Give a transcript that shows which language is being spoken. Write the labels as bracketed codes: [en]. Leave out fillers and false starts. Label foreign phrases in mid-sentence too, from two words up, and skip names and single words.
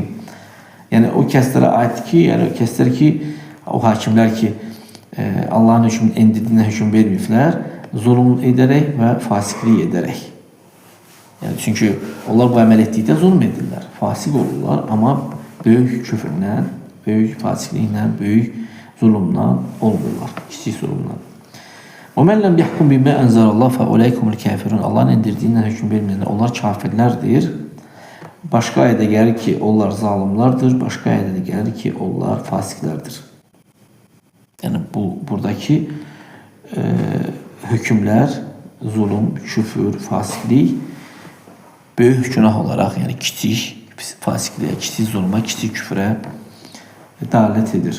[az] Yəni o kəslərə aiddir ki, yəni o kəslər ki, o hakimlər ki, Allahın hökmünün endirdiyindən hökm verməyiblər, zulm edərək və fasiqlik edərək. Yəni, çünki onlar bu əməl etdikdə zulm edirlər, fasiq olurlar, amma böyük küfrlə, böyük fasiqliklə, böyük zulmla olmurlar, kiçik zulmla. [ar] وَمَنْ لَمْ يَحْكُمْ بِمَا أَنْزَلَ اللّٰهُ فَأُولَٰئِكُمُ الْكَافِرُونَ. [az] Allahın endirdiyindən hökm verməyənlər, onlar kafirlərdir. Başqa ayədə gəlir ki, onlar zalimlardır, başqa ayədə gəlir ki, onlar fasiqlərdir. Yəni, buradakı hökmlər, zulm, küfür, fasiqlik böyük günah olaraq, yəni kiçik fasiqliyə, kiçik zulma, kiçik küfrə dalət edir.